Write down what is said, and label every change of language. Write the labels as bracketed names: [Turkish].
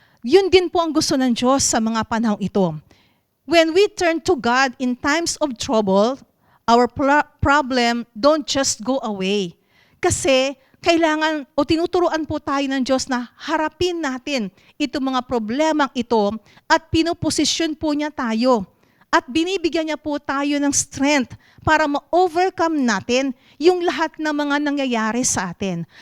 [Filipino] Yun din po ang gusto ng Diyos sa mga panahong ito. [English] When we turn to God in times of trouble, our problem don't just go away. [Filipino] Kasi kailangan o tinuturuan po tayo ng Diyos na harapin natin itong mga problemang ito at pinoposisyon po niya tayo. At binibigyan niya po tayo ng strength para ma-overcome natin yung lahat ng mga nangyayari sa atin.